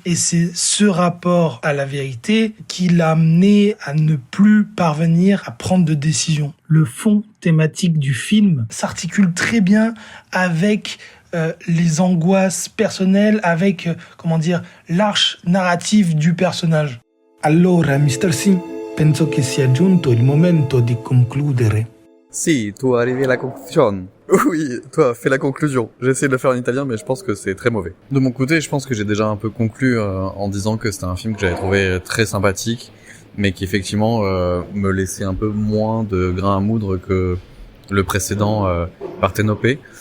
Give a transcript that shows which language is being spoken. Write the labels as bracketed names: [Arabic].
[French] Et c'est ce rapport à la vérité qui l'a amené à ne plus parvenir à prendre de décision. Le fond thématique du film s'articule très bien avec les angoisses personnelles, avec, l'arche narrative du personnage. [Italian] Allora, Mr. Singh, penso che sia giunto il momento di concludere. Si, tu arrivi alla conclusion. [French] Oui, toi, fais la conclusion. J'ai essayé de le faire en italien, mais je pense que c'est très mauvais. De mon côté, je pense que j'ai déjà un peu conclu en disant que c'était un film que j'avais trouvé très sympathique, mais qui effectivement me laissait un peu moins de grain à moudre que le précédent Parthénopée.